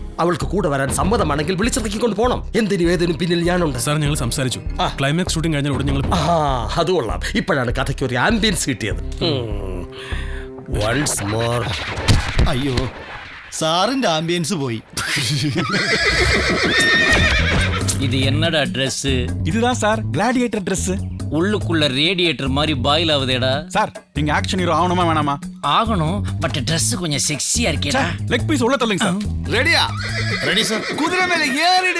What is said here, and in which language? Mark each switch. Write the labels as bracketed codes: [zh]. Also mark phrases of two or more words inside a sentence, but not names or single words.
[ml] അവൾക്ക് കൂടെ വരാൻ സമ്മതമാണെങ്കിൽ വിളിച്ചിറക്കിക്കൊണ്ട് പോകണം. എന്തിനും ഏതിനും പിന്നിൽ ഞാനുണ്ട്. സാർ ഞങ്ങൾ സംസാരിച്ചു. [en] climax shooting [ml] കഴിഞ്ഞ ഉടനെ ഞങ്ങൾ അത് കൊള്ളാം. ഇപ്പോഴാണ് കഥയ്ക്ക് ഒരു ആംബിയൻസ് കിട്ടിയത്. [en] once more. [ml] അയ്യോ സാറിന്റെ ആംബിയൻസ് പോയി. [ta] இது என்னடா Dress? இதுதான் சார் [en] gladiator Dress. [ta] உள்ளுக்குள்ள ரேடியேட்டர் மாதிரி பாயில் ஆகுதேடா. சார் நீங்க [en] action hero [ta] ஆகணுமா வேணாமா? ஆகணும். [en] but Dress [ta] கொஞ்சம் செக்ஸியா இருக்கேடா. [en] leg piece [ta] உள்ள தள்ளுங்க சார். ரெடியா? ரெடி சார். குதிரை மேல ஏறிடு.